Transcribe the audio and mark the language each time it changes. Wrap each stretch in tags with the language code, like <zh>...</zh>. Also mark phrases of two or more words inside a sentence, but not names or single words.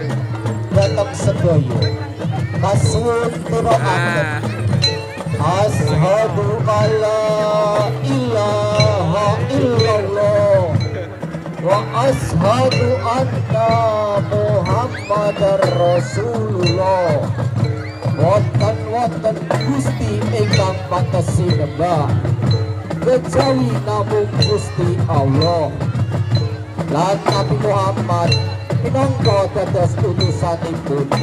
<jv>datang sedoyo kasut Ah.</jv> <ar>أشهد أن لا إله إلا الله وأشهد أن محمدا رسول الله.</ar> <jv>Wonten Gusti ingkang pantes sinembah kejawi namung Gusti Allah. Lan Nabi Muhammad minangka dados utusanipun.</jv>